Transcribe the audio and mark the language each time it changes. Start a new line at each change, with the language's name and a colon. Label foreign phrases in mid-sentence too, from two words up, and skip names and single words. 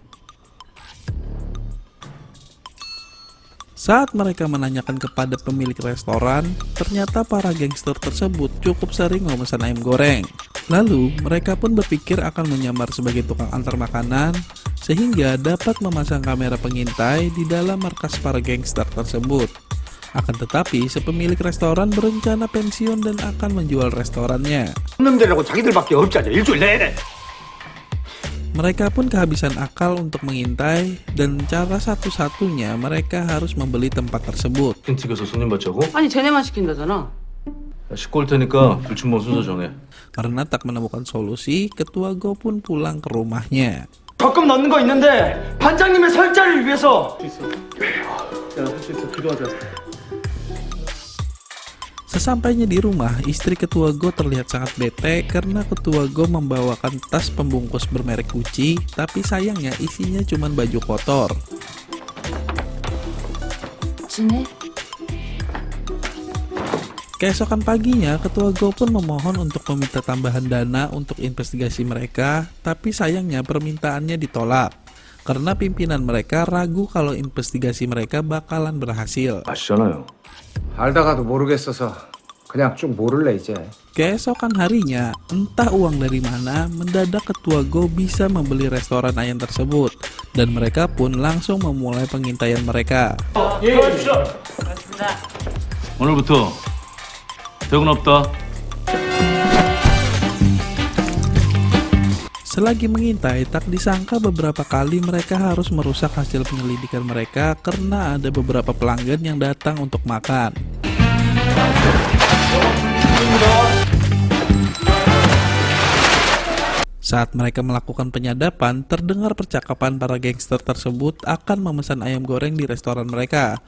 Indonesian: Saat mereka menanyakan kepada pemilik restoran, ternyata para gangster tersebut cukup sering memesan ayam goreng. Lalu mereka pun berpikir akan menyamar sebagai tukang antar makanan, sehingga dapat memasang kamera pengintai di dalam markas para gangster tersebut. Akan tetapi, sepemilik restoran berencana pensiun dan akan menjual restorannya.
Korean: 놈들이라고 자기들밖에 없잖아, 일주일 내내.
Indonesian: Mereka pun kehabisan akal untuk mengintai, dan cara satu-satunya mereka harus membeli tempat tersebut.
Korean: 치킨 튀겨서 손님 받자고? 아니 쟤네만 시킨다잖아. 야, 씻고 올 테니까 불침번 순서 정해.
Indonesian: Karena tak menemukan solusi, Ketua Go pun pulang ke rumahnya.
Korean: 적금 넣는 거 있는데 반장님의 설자를 위해서.
Indonesian: Sesampainya di rumah, istri Ketua Go terlihat sangat bete karena Ketua Go membawakan tas pembungkus bermerek Gucci, tapi sayangnya isinya cuma baju kotor.
Korean: 지네?
Indonesian: Keesokan paginya, Ketua Go pun memohon untuk meminta tambahan dana untuk investigasi mereka, tapi sayangnya permintaannya ditolak. Karena pimpinan mereka ragu kalau investigasi mereka bakalan berhasil.
Korean: 아시잖아요. 알다가도 모르겠어서 그냥 쭉 모를래 이제.
Indonesian: Keesokan harinya, entah uang dari mana, mendadak Ketua Go bisa membeli restoran ayam tersebut, dan mereka pun langsung memulai pengintaian mereka.
Korean: 오늘부터 퇴근 없다.
Indonesian: Selagi mengintai, tak disangka beberapa kali mereka harus merusak hasil penyelidikan mereka karena ada beberapa pelanggan yang datang untuk makan. Saat mereka melakukan penyadapan, terdengar percakapan para gangster tersebut akan memesan ayam goreng di restoran mereka.